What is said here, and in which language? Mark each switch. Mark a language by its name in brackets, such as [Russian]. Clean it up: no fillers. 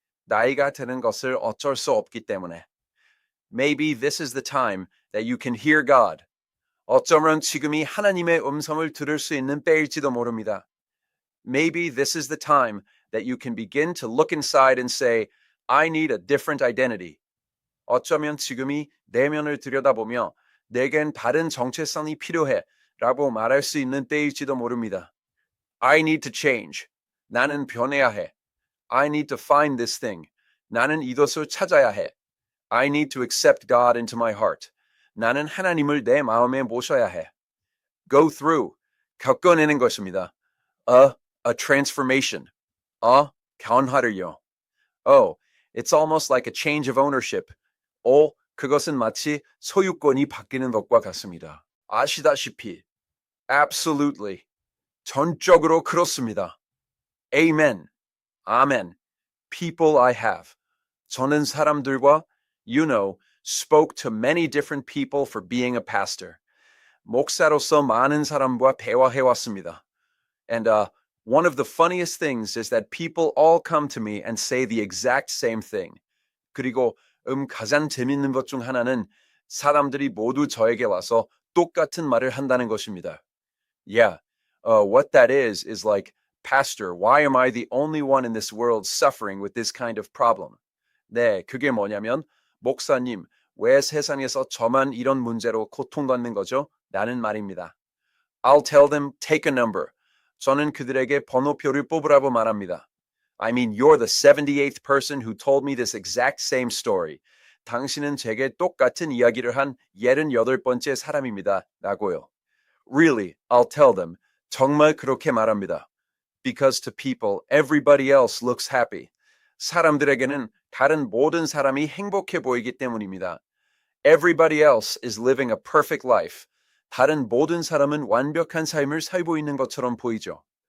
[Korean] 나이가 드는 것을 어쩔 수 없기 때문에 [English] Maybe this is the time that you can hear God. [Korean] 어쩌면 지금이 하나님의 음성을 들을 수 있는 때일지도 모릅니다. [English] Maybe this is the time that you can begin to look inside and say, I need a different identity. [Korean] 어쩌면 지금이 내면을 들여다보며 내겐 다른 정체성이 필요해 라고 말할 수 있는 때일지도 모릅니다. [English] I need to change. [Korean] 나는 변해야 해. [English] I need to find this thing. [Korean] 나는 이것을 찾아야 해. [English] I need to accept God into my heart. [Korean] 나는 하나님을 내 마음에 모셔야 해. [English] Go through. [Korean] 겪어내는 것입니다. [English] A transformation. [Korean] 변화를요. [English] Oh, it's almost like a change of ownership. [Korean] 그것은 마치 소유권이 바뀌는 것과 같습니다. 아시다시피, [English] absolutely, [Korean] 전적으로 그렇습니다. [English] Amen, Amen. People I have. [Korean] 저는 사람들과, [English] spoke to many different people for being a pastor. [Korean] 목사로서 많은 사람과 대화해왔습니다. [English] And one of the funniest things is that people all come to me and say the exact same thing. [Korean] 그리고 가장 재밌는 것 중 하나는 사람들이 모두 저에게 와서 똑같은 말을 한다는 것입니다. [English] Yeah, what that is like, Pastor, why am I the only one in this world suffering with this kind of problem? [Korean] 네, 그게 뭐냐면, 목사님, 왜 세상에서 저만 이런 문제로 고통받는 거죠? 라는 말입니다. [English] I'll tell them, take a number. [Korean] 저는 그들에게 번호표를 뽑으라고 말합니다. [English] I mean, you're the 78th person who told me this exact same story. [Korean] 당신은 제게 똑같은 이야기를 한 78번째 사람입니다. 라고요. [English] Really, I'll tell them. [Korean] 정말 그렇게 말합니다. [English] Because to people, everybody else looks happy. [Korean] 사람들에게는 다른 모든 사람이 행복해 보이기 때문입니다. [English] Everybody else is living a perfect life. [Korean] 다른 모든 사람은 완벽한 삶을 살고 있는 것처럼 보이죠.